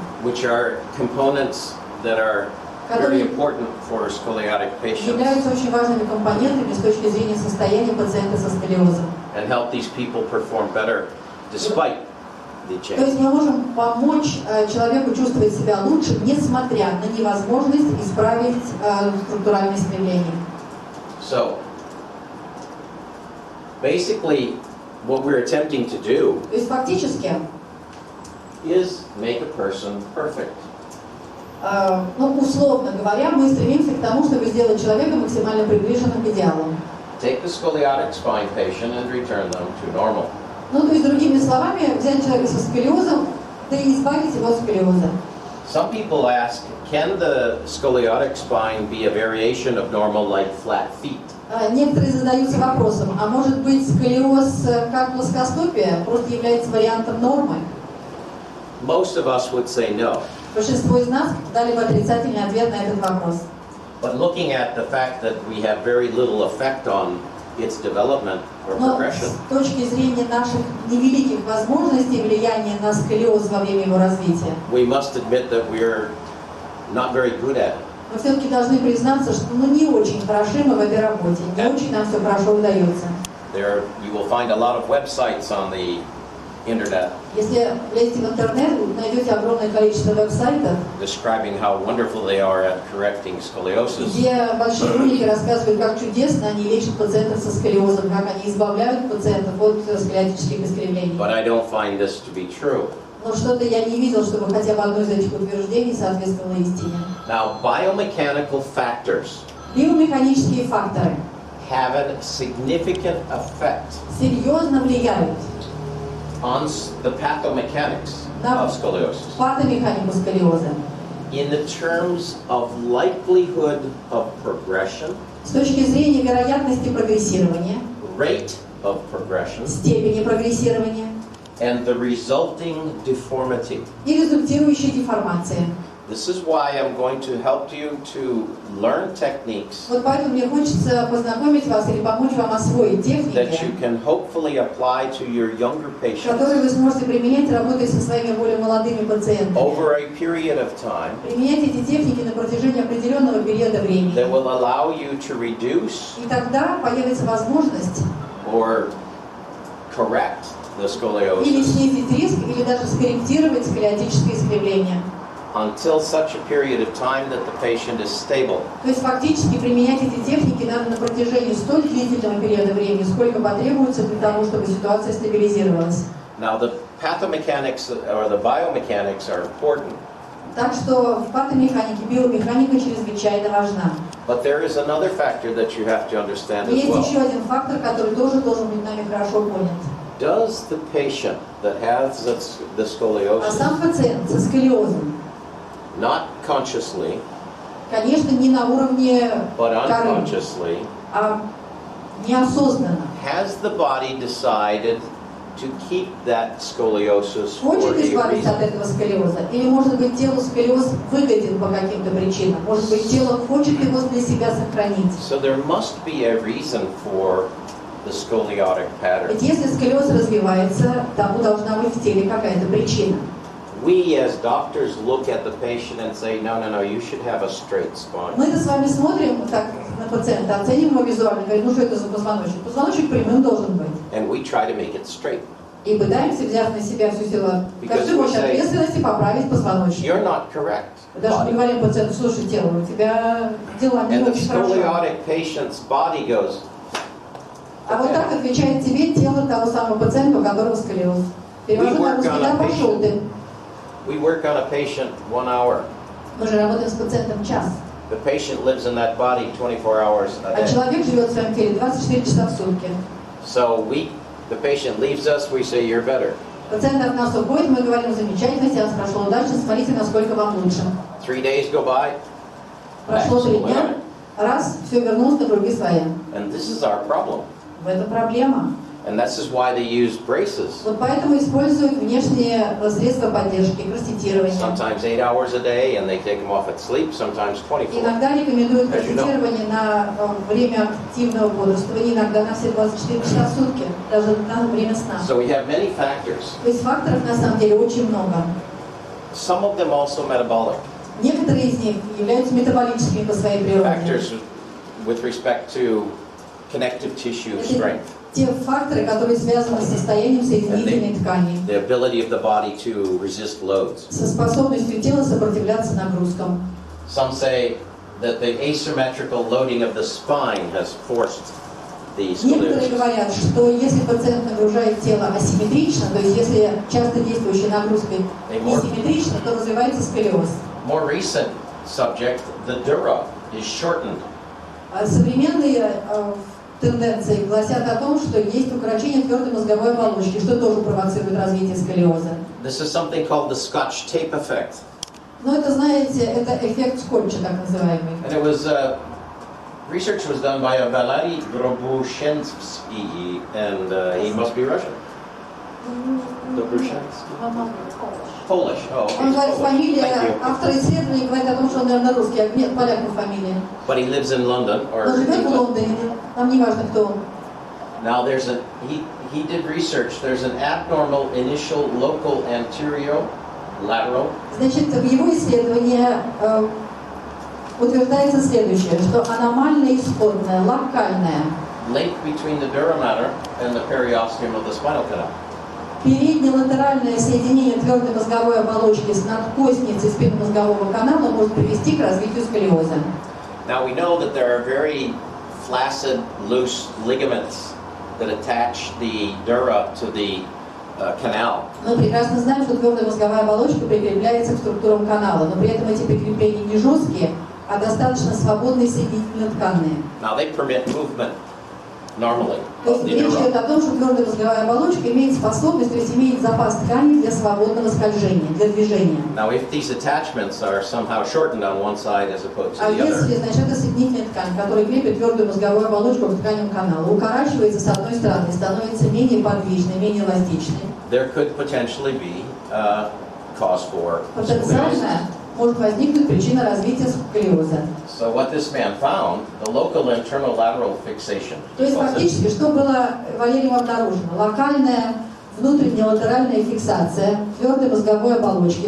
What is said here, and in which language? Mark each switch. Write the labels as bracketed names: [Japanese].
[English] which are components that are very important for scoliotic patients, [Russian] являются очень важными компонентами с точки зрения состояния пациента со сколиозом. [English] and help these people perform better despite the [Russian] То [English] change. [Russian] есть мы можем помочь человеку чувствовать себя лучше, несмотря на невозможность исправить структуральное искривление. [English] So, basically, what we're attempting to do [Russian] То есть фактически, [English] is make a person perfect. [Russian] условно говоря, мы стремимся к тому, чтобы сделать человека максимально приближенным к идеалу. [English] Take the scoliotic spine patient and return them to normal. [Russian] То есть, другими словами, взять человека со сколиозом, да и избавить его от сколиоза. [English] Some people ask, can the scoliotic spine be a variation of normal like flat feet? [Russian] Некоторые задаются вопросом, а может быть сколиоз как плоскостопие просто является вариантом нормы? [English] Most of us would say no. [Russian] Большинство из нас дали бы отрицательный ответ на этот вопрос. [English] But looking at the fact that we have very little effect on its development or [Russian] Но [English] progression, [Russian] с точки зрения наших невеликих возможностей влияния на сколиоз во время его развития, [English] we must admit that we're not very good at it. [Russian] мы все-таки должны признаться, что не очень хороши мы в этой работе, не очень нам все хорошо удается. [English] You will find a lot of websites on the internet [Russian] Если влезете в интернет, вы найдете огромное количество веб-сайтов, [English] describing how wonderful they are at correcting scoliosis. [Russian] где большие умники рассказывают, как чудесно они лечат пациентов со сколиозом, как они избавляют пациентов от сколиотических искривлений. [English] But I don't find this to be true. [Russian] Но что-то я не видел, чтобы хотя бы одно из этих утверждений соответствовало истине. [English] Now, biomechanical factors [Russian] Биомеханические факторы [English] have a significant effect [Russian] серьезно влияют [English] on the pathomechanics of scoliosis. [Russian] патомеханику сколиоза. [English] in the terms of likelihood of progression, [Russian] С точки зрения вероятности прогрессирования, [English] rate of progression, [Russian] степени прогрессирования [English] and the resulting deformity. [Russian] и результирующей деформации. [English] This is why I'm going to help you to learn techniques [Russian] Вот поэтому мне хочется познакомить вас или помочь вам освоить [English] that you [Russian] техники, [English] can hopefully apply to your younger [Russian] которые [English] patients [Russian] вы сможете применять, работая со своими более молодыми пациентами. [English] over a period of time [Russian] Применять эти техники на протяжении определенного периода времени. [English] that will allow you to reduce [Russian] И тогда появится возможность [English] or correct the [Russian] или [English] scoliosis [Russian] снизить риск, или даже скорректировать сколиотическое искривление. [English] until such a period of time that the patient is stable. [Russian] То есть фактически применять эти техники надо на протяжении столь длительного периода времени, сколько потребуется для того, чтобы ситуация стабилизировалась. [English] Now the pathomechanics or the biomechanics are important, [Russian] Так что в патомеханике, биомеханика чрезвычайно важна. [English] but there is another factor that you have to understand [Russian] И [English] as [Russian] есть [English] well. [Russian] еще один фактор, который тоже должен быть нами хорошо понят. [English] Does the patient that has the [Russian] А [English] scoliosis, [Russian] сам пациент со сколиозом, [English] not consciously, [Russian] конечно, не на уровне [English] but [Russian] коры, [English] unconsciously, [Russian] а неосознанно, [English] has the body decided to keep that scoliosis for [Russian] хочет [English] a [Russian] избавиться от [English] reason? [Russian] этого сколиоза, или, может быть, телу сколиоз выгоден по каким-то причинам, может быть, тело хочет его для себя сохранить. [English] So there must be a reason for the scoliotic pattern. [Russian] Ведь если сколиоз развивается, тому должна быть в теле какая-то причина. [English] We as doctors look at the patient and say, no, you should have a straight spine. [Russian] Мы-то с вами смотрим так на пациента, оценим его визуально, говорим, ну что это за позвоночник? Позвоночник прямым должен быть. [English] And we try to make it straight. [Russian] И пытаемся, взяв на себя всю силу, каждый мощь ответственности, поправить позвоночник. [English] You're not correct. [Russian] Даже не [English] body. [Russian] говорим пациенту, слушай, тело, у тебя дела не [English] And the [Russian] очень хорошо. [English] scoliotic patient's body goes, [Russian] А вот так отвечает тебе тело того самого пациента, у которого сколиоз. Перевожу на русский, да, пошел ты. [English] we work on a patient 1 hour. [Russian] Мы же работаем с пациентом час. [English] The patient lives in that body 24 hours a [Russian] А [English] day. [Russian] человек живет в своем теле 24 часа в сутки. [English] So the patient leaves us, we say, you're better. [Russian] Пациент от нас уходит, мы говорим, замечательно, сеанс прошел удачно, смотрите, насколько вам лучше. [English] 3 days go by, [Russian] Прошло 3 дня, раз, все вернулось на круги своя. [English] and this is our problem. [Russian] В этом проблема. [English] And this is why they use braces. [Russian] Вот поэтому используют внешние средства поддержки, проститирование. [English] Sometimes 8 hours a day, and they take them off at sleep, sometimes 24. [Russian] Иногда рекомендуют [English] As you know. [Russian] проститирование на время активного бодрствования, иногда на все 24 часа в сутки, даже на время сна. [English] So we have many factors. [Russian] То есть факторов на самом деле очень много. [English] Some of them also metabolic. [Russian] Некоторые из них являются метаболическими по своей природе. [English] Factors with respect to connective tissue strength. [Russian] Те факторы, которые связаны с состоянием соединительной ткани, [English] The ability of the body to resist loads. [Russian] со способностью тела сопротивляться нагрузкам. [English] Some say that the asymmetrical loading of the spine has forced the [Russian] Некоторые [English] scoliosis. [Russian] говорят, что если пациент нагружает тело асимметрично, то есть если часто действующей нагрузкой несимметрично, то развивается сколиоз. [English] More recent subject, the dura is shortened. [Russian] Современные тенденции гласят о том, что есть укорочение твердой мозговой оболочки, что тоже провоцирует развитие сколиоза. [English] This is something called the Scotch tape effect. [Russian] Но это, знаете, это эффект скотча, так называемый. [English] And it was, research was done by a Valery Drobushensky, and he must be Russian. Drobushensky? Polish. Oh, okay. [Russian] Он [English] he's [Russian] говорит, [English] Polish. [Russian] фамилия, [English] Thank you. [Russian] автор исследования говорит о том, что он, наверное, русский, а нет, поляк по фамилии. [English] But he lives in London or [Russian] Он живет в [English] England. [Russian] Лондоне, нам не важно, кто он. [English] Now there's he did research. There's an abnormal initial local anterior lateral [Russian] Значит, в его исследовании утверждается следующее, что аномально исходная, локальная, [English] link between the dura mater and the periosteum of the spinal canal. [Russian] переднелатеральное соединение твердой мозговой оболочки с надкостницей спинномозгового канала может привести к развитию сколиоза. [English] Now we know that there are very flaccid, loose ligaments that attach the dura to the canal. [Russian] Мы прекрасно знаем, что твердая мозговая оболочка прикрепляется к структурам канала, но при этом эти прикрепления не жесткие, а достаточно свободные соединительно-тканные. [English] Now they permit movement normally. [Russian] То есть речь идет о том, что твердая мозговая оболочка имеет способность, то есть имеет запас ткани для свободного скольжения, для движения. [English] Now, if these attachments are somehow shortened on one side as opposed to [Russian] А [English] the [Russian] если, [English] other, [Russian] значит, это соединительная ткань, которая крепит твердую мозговую оболочку к тканям канала, укорачивается с одной стороны, становится менее подвижной, менее эластичной. [English] there could potentially be cause for scoliosis. [Russian] Потенциально может возникнуть причина развития сколиоза. [English] So what this man found, the local internal lateral fixation, [Russian] То есть фактически, что было Валерием обнаружено? Локальная внутренняя латеральная фиксация твердой мозговой оболочки